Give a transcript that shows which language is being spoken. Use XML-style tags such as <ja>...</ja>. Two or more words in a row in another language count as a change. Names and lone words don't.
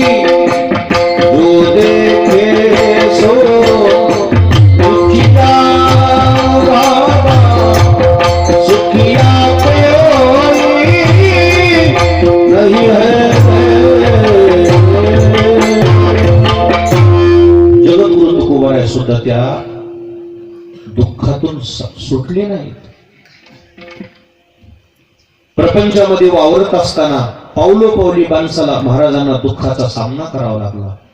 <hi>जो देखे सो दुखिया बाबा, सुखिया कोई नहीं है.</hi> <mr>जगद्गुरु तुकोबाराय सुद्धा त्या दुःखातून सुटले नाहीत. प्रपंचामध्ये वावरत असताना पावलो पावली माणसाला महाराजांना दुःखाचा सामना करावा लागला.</mr>